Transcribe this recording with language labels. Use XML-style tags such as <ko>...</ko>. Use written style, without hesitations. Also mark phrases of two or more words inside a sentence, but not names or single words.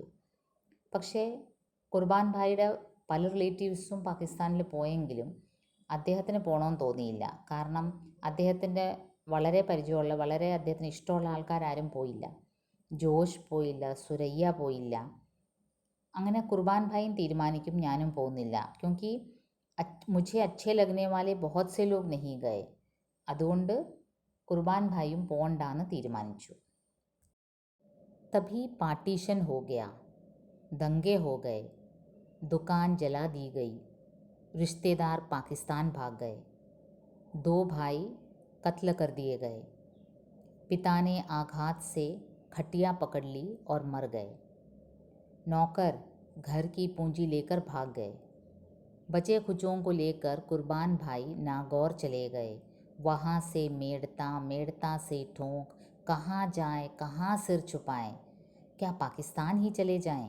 <ml>പക്ഷേ കുർബാൻ ഭായിയുടെ പല റിലേറ്റീവ്സും പാകിസ്ഥാനിൽ പോയെങ്കിലും അദ്ദേഹത്തിന് പോകണമെന്ന് തോന്നിയില്ല. കാരണം അദ്ദേഹത്തിൻ്റെ വളരെ പരിചയമുള്ള, വളരെ അദ്ദേഹത്തിന് ഇഷ്ടമുള്ള ആൾക്കാരും പോയില്ല. ജോഷ് പോയില്ല, സുരയ്യ പോയില്ല. അങ്ങനെ കുർബാൻ ഭായും തീരുമാനിക്കും ഞാനും പോകുന്നില്ല,</ml> <hi>क्योंकि मुझे अच्छे लगने वाले बहुत से लोग नहीं गए.</hi> <ml>അതുകൊണ്ട് കുർബാൻ ഭായും പോകണ്ടാന്ന് തീരുമാനിച്ചു.</ml> <hi>तभी पार्टीशन हो गया, दंगे हो गए, दुकान जला दी गई, रिश्तेदार पाकिस्तान भाग गए, 2 भाई कत्ल कर दिए गए, पिता ने आघात से खटिया पकड़ ली और मर गए, नौकर घर की पूंजी लेकर भाग गए, बचे खुचों को लेकर कुर्बान भाई नागौर चले गए, वहाँ से मेड़ता, मेड़ता से ठोंक, कहाँ जाएं, कहाँ सिर छुपाएं, क्या पाकिस्तान ही चले जाएं?</hi>